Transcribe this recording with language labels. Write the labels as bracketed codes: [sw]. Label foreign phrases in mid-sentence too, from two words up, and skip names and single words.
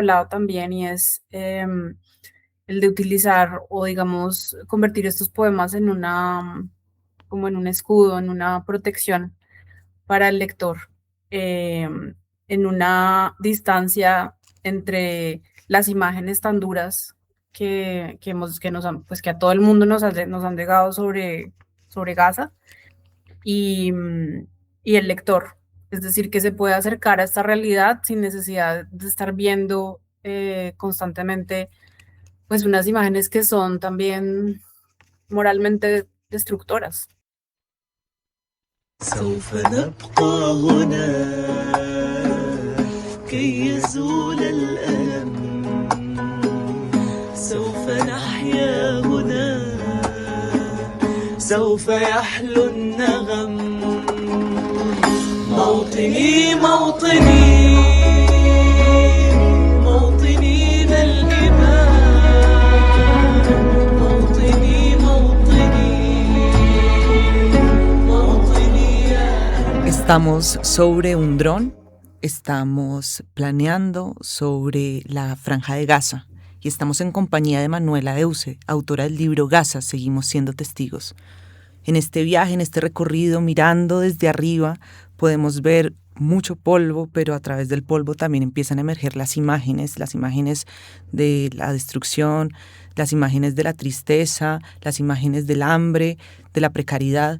[es] hablado también y es el de utilizar o digamos convertir estos poemas en como en un escudo, en una protección para el lector, en una distancia entre las imágenes tan duras que nos han, pues que a todo el mundo nos han llegado sobre Gaza y el lector. Es decir, que se puede acercar a esta realidad sin necesidad de estar viendo constantemente pues unas imágenes que son también moralmente destructoras. [ar] سوف نبقى هنا كي يزول الألم سوف نحيا هنا سوف يحلو النغم موطني موطني موطني ذا الإيمان موطني موطني [es] Estamos sobre un dron, estamos planeando sobre la Franja de Gaza y estamos en compañía de Manuela Euse, autora del libro Gaza, Seguimos siendo testigos. En este viaje, en este recorrido, mirando desde arriba, podemos ver mucho polvo, pero a través del polvo también empiezan a emerger las imágenes de la destrucción, las imágenes de la tristeza, las imágenes del hambre, de la precariedad.